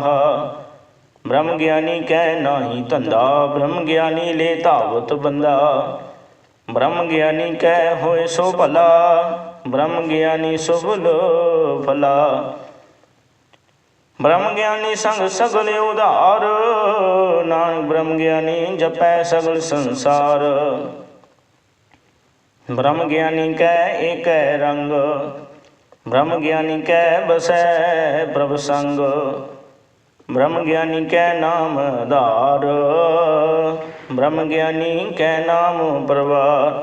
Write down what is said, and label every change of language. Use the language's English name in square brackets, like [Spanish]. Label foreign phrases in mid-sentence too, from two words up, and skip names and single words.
[Punjabi] ਬ੍ਰਹਮ ਗਿਆਨੀ ਕੈ ਨਾਹੀ ਧੰਧਾ ਬ੍ਰਹਮ ਗਿਆਨੀ ਲੇ ਧਾਵਤ ਬੰਦਾ। ਬ੍ਰਹਮ ਗਿਆਨੀ ਕੈ ਹੋਏ ਸੋ ਭਲਾ ਬ੍ਰਹਮ ਗਿਆਨੀ ਸੁਭਲ ਫਲਾ। ਬ੍ਰਹਮ ਗਿਆਨੀ ਸੰਗ ਸਗਲ ਉਧਾਰ ਨਾਨਕ ਬ੍ਰਹਮ ਗਿਆਨੀ ਜਪੈ ਸਗਲ ਸੰਸਾਰ। ਬ੍ਰਹਮ ਗਿਆਨੀ ਕੈ ਏਕ ਰੰਗ ਬ੍ਰਹਮ ਗਿਆਨੀ ਕੈ ਬਸੈ ਪ੍ਰਭ ਸੰਗ। ਬ੍ਰਹਮ ਗਿਆਨੀ ਕੈ ਨਾਮ ਆਧਾਰ ਬ੍ਰਹਮ ਗਿਆਨੀ ਕੈ ਨਾਮ ਪਰਵਾਰ।